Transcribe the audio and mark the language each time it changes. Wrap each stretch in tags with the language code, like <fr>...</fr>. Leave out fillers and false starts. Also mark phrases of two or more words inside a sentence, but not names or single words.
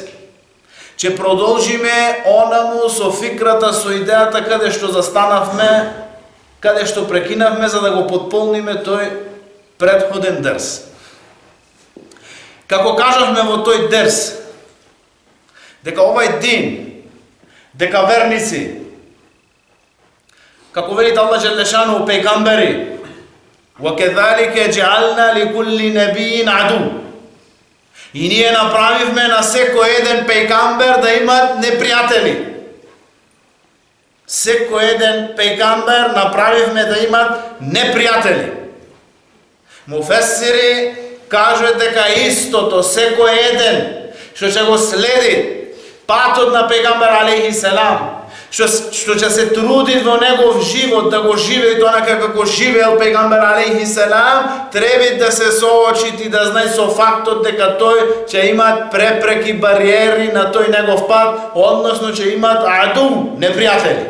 <mk>Че продолжиме онаму со фикрата, со идејата каде што застанавме, каде што прекинавме за да го потполниме тој претходен дерс. Како кажавме во тој дерс, дека овај дин, дека верници, како велит</mk> <ar>الله جل شأنه</ar> <mk>пејгамбери,</mk> <ar>وَكَذَلِكَ جَعَلْنَا لِكُلِّ نَبِيٍّ عَدُوًّا.</ar> <mk>И ние направивме на секој еден пејгамбер да имат непријатели. Секој еден пејгамбер направивме да имат непријатели. Муфесири кажат дека истото секој еден што ќе го следи патот на пејгамбер</mk> <ar>عليه السلام,</ar> <mk>што ќе се труди во негов живот да го живее онака како живеел пејгамбер</mk> <ar>عليه السلام,</ar> <mk>треба да се соочи и да знае со фактот дека тој ќе имат препреки, бариери на тој негов пат, односно ќе имат аду, непријатели.</mk>